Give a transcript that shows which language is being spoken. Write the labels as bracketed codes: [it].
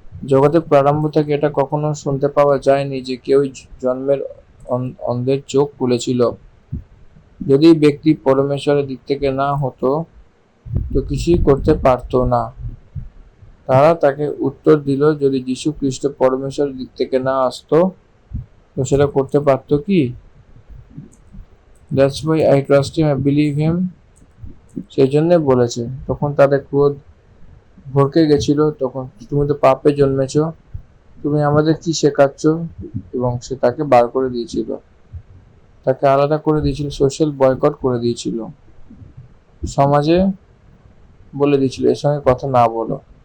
[bn] জগতের প্রারম্ভ থেকে এটা কখনো শুনতে পাওয়া যায়নি যে কেউ জন্মের অন্ধের চোখ খুলেছিল। যদি ব্যক্তি পরমেশ্বরের দিক থেকে না হতো তো কিছুই করতে পারতো না। তারা তাকে উত্তর দিল, যদি যীশু খ্রিস্ট পরমেশ্বরের দিক থেকে না আসতো তো সেটা করতে পারতো কি? [en] That's why I trust him, I believe him. [bn] সেই জন্য বলেছে। তখন তাদের ক্রোধ ভরকে গেছিল, তখন তুমি তো পাপে জন্মেছ, তুমি আমাদের কি শেখাচ্ছ? এবং সে তাকে বার করে দিয়েছিল, তাকে আলাদা করে দিয়েছিল, সোশ্যাল বয়কট করে দিয়েছিল, সমাজে বলে দিয়েছিল এর সঙ্গে কথা না বলো।